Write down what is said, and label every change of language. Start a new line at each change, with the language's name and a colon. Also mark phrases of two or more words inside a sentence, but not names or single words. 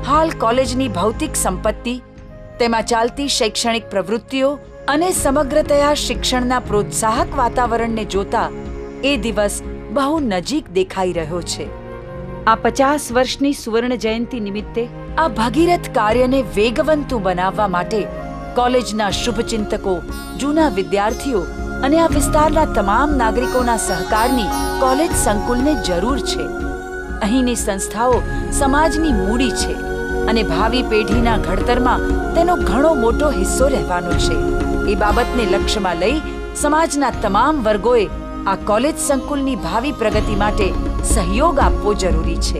Gujarati: હાલ કોલેજની ભૌતિક સંપત્તિ, તેમાં ચાલતી શૈક્ષણિક પ્રવૃત્તિઓ અને સમગ્રતયા શિક્ષણના પ્રોત્સાહક વાતાવરણને જોતા એ દિવસ બહુ નજીક દેખાઈ રહ્યો છે। આ 50 વર્ષની સુવર્ણ જયંતી નિમિત્તે આ ભગીરથ કાર્યને વેગવંતુ બનાવવા માટે કોલેજના શુભચિંતકો, જૂના વિદ્યાર્થીઓ અને આ विस्ताરના તમામ નાગરિકોના સહકારની કોલેજ સંકુલને જરૂર છે। અહીંની સંસ્થાઓ સમાજની મૂડી છે અને ભાવિ પેઢીના ઘડતરમાં તેનો ઘણો મોટો હિસ્સો રહેવાનો છે। એ બાબતને લક્ષ્યમાં લઈ સમાજના તમામ વર્ગોએ આ કોલેજ સંકુલની ભાવિ પ્રગતિ માટે સહયોગ આપવો જરૂરી છે।